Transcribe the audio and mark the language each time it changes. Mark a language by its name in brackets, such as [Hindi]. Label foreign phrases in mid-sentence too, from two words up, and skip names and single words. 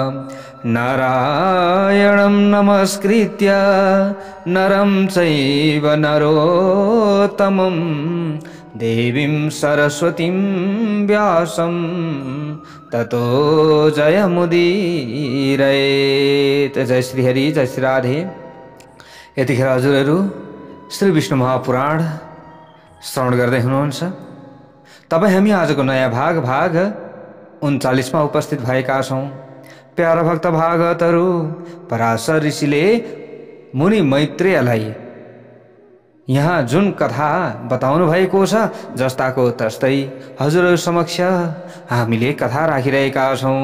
[Sanskrit] नारायणं नमस्कृत्य नरं चैव नरोत्तमं देवीं सरस्वतीं व्यासं ततो जयमुदीरयेत्। जय श्री हरि, जय श्री राधे। [Nepali] यतिखेर हजुरहरू श्री विष्णु महापुराण श्रवण गर्दै हुनुहुन्छ। तपाईँ हामी आजको नयाँ भाग 39 मा उपस्थित भएका छौँ। प्यारा भक्त भागवतहरू, पराशर ऋषिले मुनि मैत्रेयलाई यहाँ जुन कथा बताउनु भएको छ जस्ताको तस्तै हजुरहरू समक्ष हामीले कथा राखिरहेका छौँ।